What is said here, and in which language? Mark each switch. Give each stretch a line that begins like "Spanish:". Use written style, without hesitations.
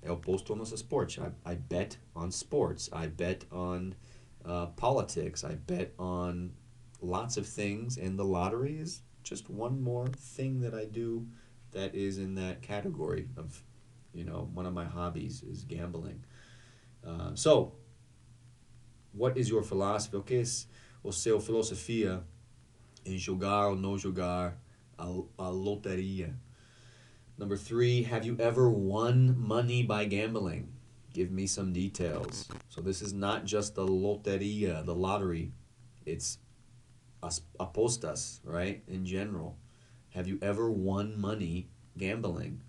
Portuguese: Eu posto nos esportes.
English: I bet on sports. I bet on politics. I bet on lots of things, and the lottery is just one more thing that I do that is in that category of, one of my hobbies is gambling. So, what is your philosophy?
Portuguese: O que é o seu filosofia em jogar ou não jogar a loteria?
English: Number 3, have you ever won money by gambling? Give me some details. So this is not just the loteria, the lottery. It's apostas, right? In general. Have you ever won money gambling?